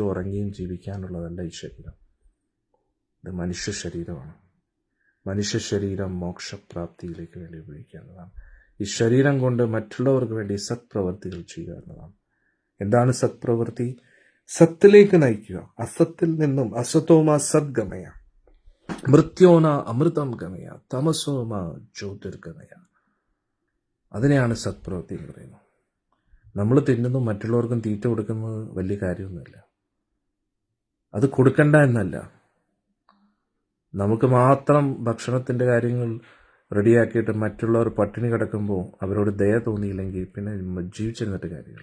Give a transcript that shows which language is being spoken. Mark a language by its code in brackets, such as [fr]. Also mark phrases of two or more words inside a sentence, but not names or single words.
[ml] തിന്നും കുടിച്ചും ഉറങ്ങിയും ജീവിക്കാനുള്ളതല്ല ഈ ശരീരം. ഇത് മനുഷ്യ ശരീരമാണ്. മനുഷ്യ ശരീരം മോക്ഷപ്രാപ്തിയിലേക്ക് വേണ്ടി ഉപയോഗിക്കുക എന്നതാണ്. ഈ ശരീരം കൊണ്ട് മറ്റുള്ളവർക്ക് വേണ്ടി സത്പ്രവൃത്തികൾ ചെയ്യുക എന്നതാണ്. എന്താണ് സത്പ്രവൃത്തി? സത്തിലേക്ക് നയിക്കുക. അസത്തിൽ നിന്നും [sa] അസതോമ സദ്ഗമയ, മൃത്യോന അമൃതം ഗമയ, തമസോമ ജ്യോതിർഗമയ. [ml] അതിനെയാണ് സത്പ്രവൃത്തി എന്ന് പറയുന്നത്. നമ്മൾ തിന്നുന്നു, മറ്റുള്ളവർക്കും തീറ്റ കൊടുക്കുന്നത് വലിയ കാര്യമൊന്നുമില്ല. അത് കൊടുക്കണ്ട എന്നല്ല, നമുക്ക് മാത്രം ഭക്ഷണത്തിൻ്റെ കാര്യങ്ങൾ റെഡിയാക്കിയിട്ട് മറ്റുള്ളവർ പട്ടിണി കിടക്കുമ്പോൾ അവരോട് ദയ തോന്നിയില്ലെങ്കിൽ പിന്നെ ജീവിച്ചിരുന്നിട്ട് കാര്യമില്ല.